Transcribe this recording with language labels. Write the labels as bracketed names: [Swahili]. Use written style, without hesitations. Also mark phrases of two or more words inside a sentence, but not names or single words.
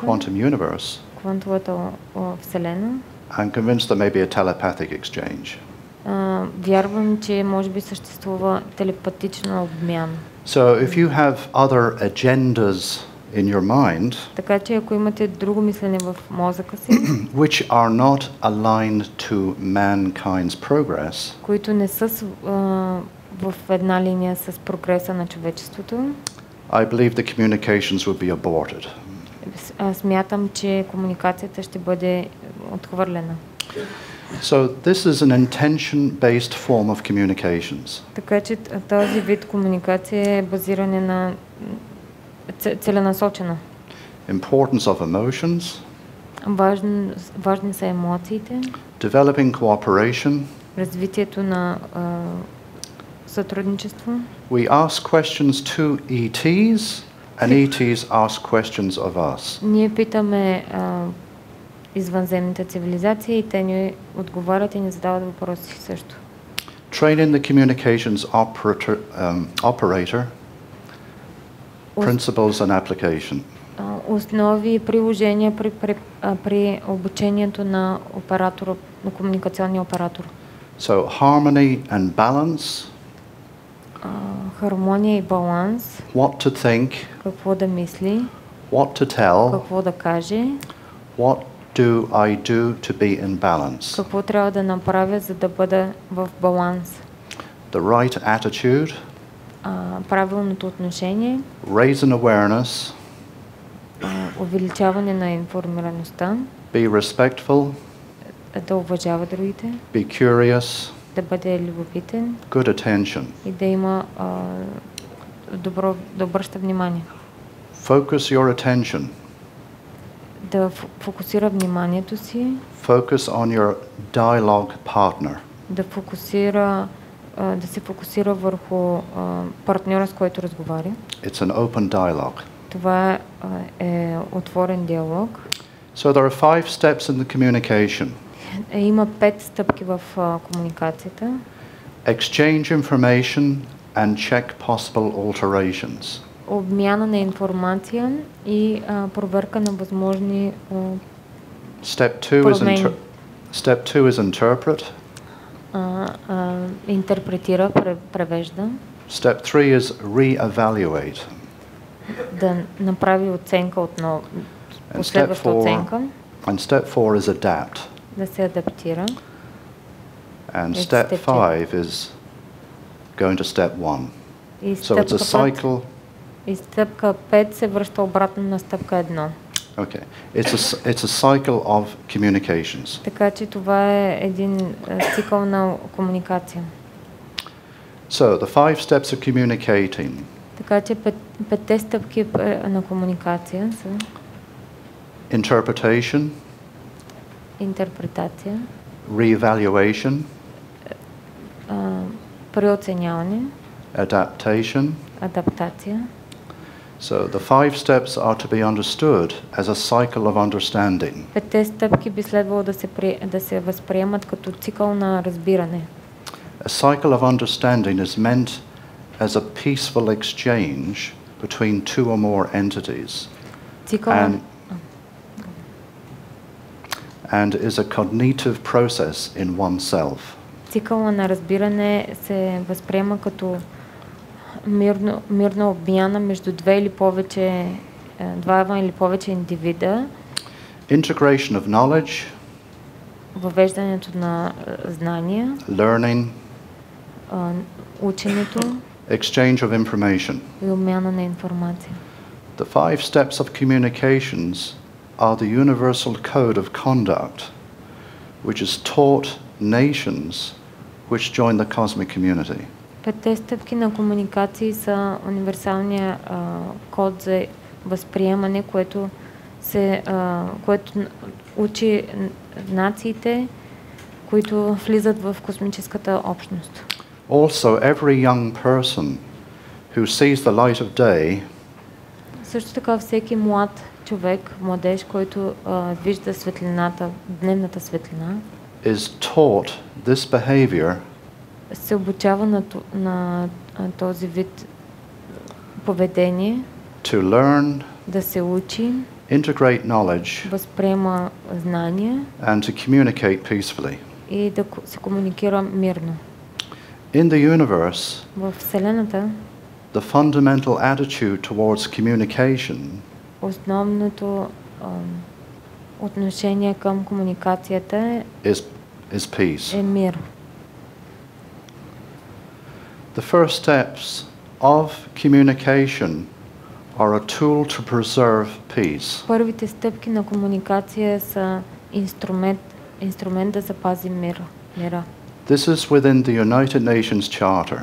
[English] quantum universe, [Bulgarian] квантовата вселена, [English] I'm convinced there may be a telepathic exchange. [Bulgarian] Вярвам, че може би съществува телепатична обмяна. [English] So if you have other agendas in your mind, [Bulgarian] Така че ако имате друго мислене в мозъка си, [English] which are not aligned to mankind's progress, [Bulgarian] които не са в една линия с прогреса на човечеството, [English] I believe the communications would be aborted. [Bulgarian] Смятам, че комуникацията ще бъде отхвърлена. [English] So this is an intention-based form of communications. [Bulgarian] Така че този вид комуникация е базиране на целенасочена. [English] Importance of emotions, [Bulgarian] Важни са емоциите, [English] developing cooperation. [Bulgarian] развитието на сътрудничество. [English] We ask questions to ETs, and ETs ask questions of us. [Bulgarian] Ние питаме извънземните цивилизации и те ни отговарят и ни задават въпроси също. [English] Train in the communications operator, principles and application. [Bulgarian] Основи и приложения при обучението на оператора, на комуникационния оператор. [English] So harmony and balance. [Bulgarian] Хармония и баланс. [English] What to think. [Bulgarian] Какво да мисли. [English] What to tell. [Bulgarian] Какво да каже. [English] What do I do to be in balance? [Bulgarian] Какво трябва да направя, за да бъда в баланс? [English] The right attitude. [Bulgarian] Правилното отношение. [English] Raise an awareness. [Bulgarian] Увеличаване на информираността. [English] Be respectful. [Bulgarian] Да уважава другите. [English] Be curious. [Bulgarian] Да бъде любопитен. [English] Good attention. [Bulgarian] И да има да обръща внимание. [English] Focus your attention. [Bulgarian] Да фокусира вниманието си. [English] Focus on your dialogue partner. [Bulgarian] Да се фокусира върху партньора, с който разговаря. [English] It's an open dialogue. [Bulgarian] Това е отворен диалог. [English] So there are 5 steps in the communication. [Bulgarian] Има 5 стъпки в комуникацията. [English] Exchange information and check possible alterations. [Bulgarian] Обмяна на информация и проверка на възможни промени. [English] Step 2 is interpret. [Bulgarian] Интерпретира, превежда. [English] Step 3 is re-evaluate. [Bulgarian] Да направи оценка отново. Последваща оценка. [English] And step 4 is adapt. [Bulgarian] Да се адаптира. [English] And step 5 is going to step 1. So it's a cycle. [Bulgarian] И стъпка 5 се връща обратно на стъпка 1. [English] Okay. It's a cycle of communications. [Bulgarian] Така че това е един цикъл на комуникация. [English] So the 5 steps of communicating. [Bulgarian] Така че 5 стъпки на комуникация са [English] Interpretation. [Bulgarian] Интерпретация. [English] Re-evaluation. [Bulgarian] Преоценяване. [English] Adaptation. [Bulgarian] Адаптация. [English] So the 5 steps are to be understood as a cycle of understanding. [Bulgarian] 5 стъпки би следвало да се възприемат като цикъл на разбиране. [English] A cycle of understanding is meant as a peaceful exchange between 2 or more entities. And is a cognitive process in oneself. [Bulgarian] Цикъла на разбиране се възприема като мирна обмяна между два или повече индивида. [English] Integration of knowledge. [Bulgarian] Въвеждането на знания. [English] Learning. [Bulgarian] Ученето. [English] Exchange of information. [Bulgarian] И обмяна на информация. [English] The 5 steps of communications are the universal code of conduct which is taught nations which join the cosmic community. [Bulgarian] Петте стъпки на комуникации са универсалния код за възприемане, което учи нациите, които влизат в космическата общност. [English] Also, every young person who sees the light of day [Bulgarian] Също така всеки млад човек, младеж, който вижда светлината, дневната светлина, [English] is taught this behavior [Bulgarian] се обучава на този вид поведение, [English] to learn, [Bulgarian] да се учи, [English] integrate knowledge, [Bulgarian] възприема знания [English] and to communicate peacefully. [Bulgarian] и да се комуникира мирно. [English] In the universe, [Bulgarian] В Вселената [English] the fundamental attitude towards communication [Bulgarian] основното отношение към комуникацията [English] is peace. [Bulgarian] е мир. [English] The first steps of communication are a tool to preserve peace. [Bulgarian] Първите стъпки на комуникация са инструмент да запази мира. [English] This is within the United Nations Charter.